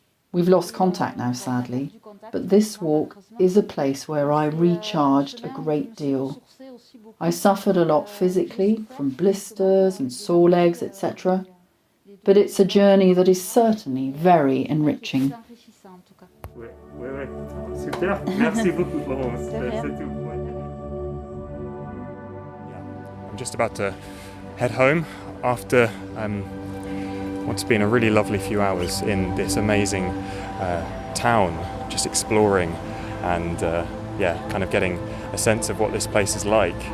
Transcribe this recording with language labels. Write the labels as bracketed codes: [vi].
[en] We've lost contact now, sadly, but this walk is a place where I recharged a great deal. I suffered a lot physically from blisters and sore legs, etc. But it's a journey that is certainly very enriching. [fr] Super, merci beaucoup Florence. [en] I'm just about to head home after what's been a really lovely few hours in this amazing town, just exploring and kind of getting a sense of what this place is like.